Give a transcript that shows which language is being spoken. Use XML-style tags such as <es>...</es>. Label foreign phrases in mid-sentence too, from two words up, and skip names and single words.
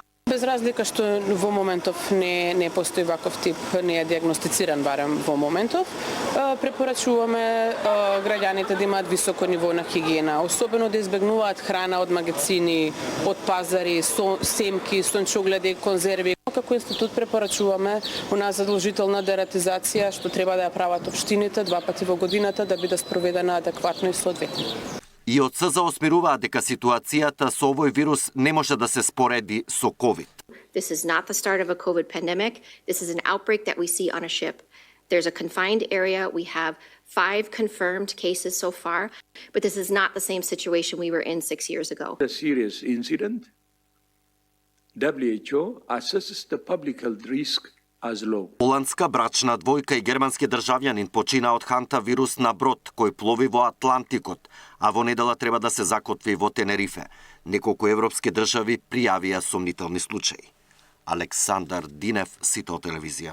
<mk>Без разлика што во моментов не постои ваков тип, не е диагностициран барем во моментов, препорачуваме граѓаните да имаат високо ниво на хигиена, особено да избегнуваат храна од магазини, од пазари, семки, сончогледи, конзерви. Како институт препорачуваме у нас задолжителна дератизација што треба да ја прават општините 2 пати во годината да биде спроведена адекватно и соодветно. И од СЗО смируваат дека ситуацијата со овој вирус не може да се спореди со COVID.</mk> <en>This is not the start of a COVID pandemic. This is an outbreak that we see on a ship. There's a confined area. We have 5 confirmed cases so far, but this is not the same situation we were in 6 years ago. A serious incident. WHO assesses the public health risk</en> <mk>Холандска брачна двојка и германски државјанин почина од хантавирус на брод кој плови во Атлантикот, а во недела треба да се закотви во Тенерифе. Неколку европски држави пријавија сомнителни случаи. Александар Динев, Сито телевизија.</mk>